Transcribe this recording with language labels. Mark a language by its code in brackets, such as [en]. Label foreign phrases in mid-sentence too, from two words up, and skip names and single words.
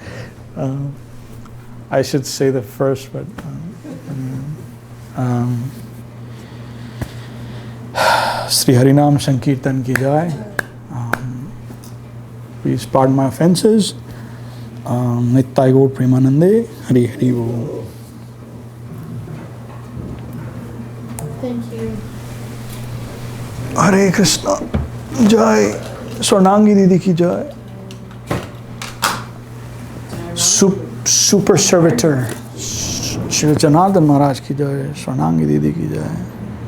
[en] I should say the first, but [hi] Sri Harinam Sankirtan ki jai. [en] Please pardon my offenses. [bn] Nittai Gaur Premanande, Hari Hari Bol. [en] Thank you. Hare Krishna. [hi] Jai. Swarnangi Didi ki jai. [en] Super servitor. [hi] Shri Janardhan Maharaj ki jai. Swarnangi Didi ki jai.